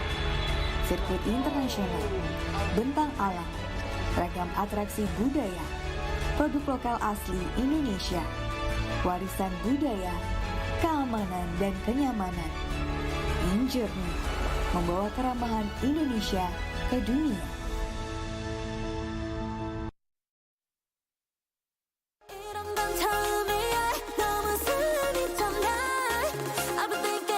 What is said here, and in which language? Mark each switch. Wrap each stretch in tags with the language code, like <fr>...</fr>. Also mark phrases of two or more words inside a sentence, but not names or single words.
<id>Sirkuit internasional, bentang alam, ragam atraksi budaya, produk lokal asli Indonesia, warisan budaya, keamanan dan kenyamanan. InJourney membawa keramahan Indonesia ke dunia.</id> <ko>이런 건 처음이야. 너무 숨이 참 나.</ko> <en>I believe</en>